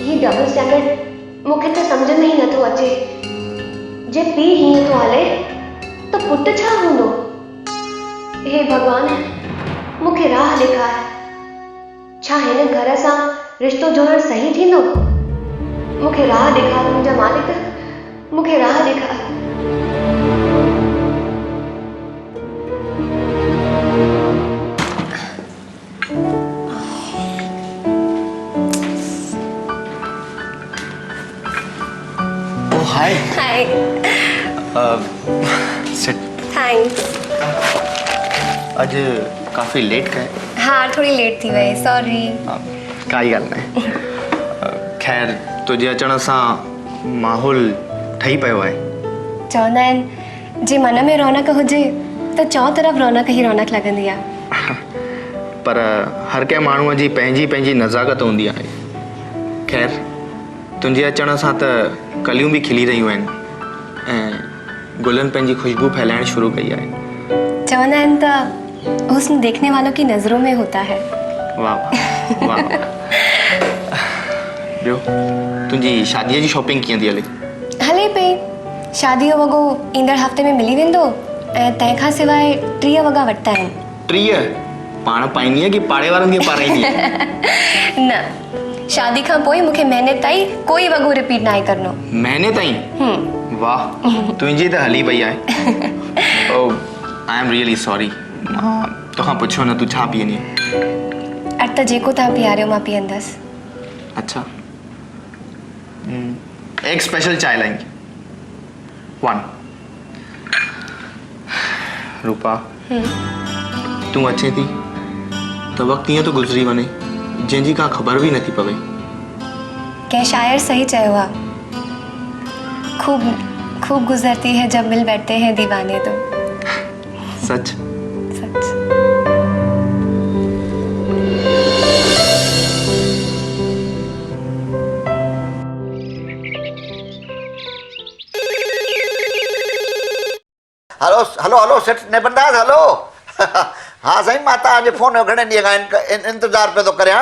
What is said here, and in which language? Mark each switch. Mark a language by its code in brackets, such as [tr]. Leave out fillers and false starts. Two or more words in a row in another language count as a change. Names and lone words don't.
[sd] ही [en] double standard [sd] मूंखे त सम्झ में ई नथो अचे। जे पीउ हीअं थो हले त पुटु छा हूंदो? हे भॻवान, मूंखे राह ॾेखार। छा हिन घर सां रिश्तो जोड़ण सही थींदो? मूंखे राह ॾेखार मुंहिंजा मालिक, मूंखे राह ॾेखार। हाय। हाय। सिट। थैंक्स। [ur] آج کافی لیٹ کریں. [sd] हाँ, थोड़ी लेट थी वई, सॉरी। काई ॻाल्हि न। खैर, तुंहिंजे अचण सां माहौल ठही पियो आहे। चवंदा आहिनि जे मन में रौनक हुजे त चौ तरफ़ रौनक ई रौनक लॻंदी आहे। पर हर कंहिं माण्हूअ जी पंहिंजी पंहिंजी नज़ाकत हूंदी आहे। खैर, तुंहिंजे अचण सां त कलियूं बि खिली रहियूं आहिनि ऐं गुलनि पंहिंजी खुशबू फैलाइण शुरू कई आहे। चवंदा आहिनि त [ur] حسن دیکھنے والوں کی نظروں میں ہوتا ہے. [sd] वाह वाह। ॿियो तुंहिंजी शादीअ जी शॉपिंग कीअं थी हले? हले पई। शादी जो वॻो ईंदड़ हफ़्ते में मिली वेंदो ऐं तंहिंखां सवाइ 3 वॻा वरिता आहिनि। 3? पाण पाईंदीअ कि पाड़े वारनि खे पाराईंदीअ? न, शादी खां पोइ मूंखे महीने ताईं कोई वॻो रिपीट न आहे करणो। महीने ताईं? वाह, तुंहिंजी त हली पई आहे। [en] Oh, I am really sorry. [sd] मां तोखां पुछियो न तूं छा पीअंदी? अॼु त जेको तव्हां पीआरियो मां पीअंदसि। [ur] اچھا، ایک اسپیشل چائے لائیں گے. 1। [sd] रूपा, तूं अचे थी त वक़्तु ईअं थो गुज़री वञे जंहिंजी का ख़बर बि नथी पवे। कंहिं शायर सही चयो आहे, [ur] خوب خوب گزرتی ہے جب مل بیٹھتے ہیں دیوانے۔ تو [sd] सच? सच। हलो हलो हलो सेठ ने बंदास हलो। हाँ साईं, मां तव्हांजे फोन जो घणे ॾींहं खां इंतज़ारु पियो थो करियां।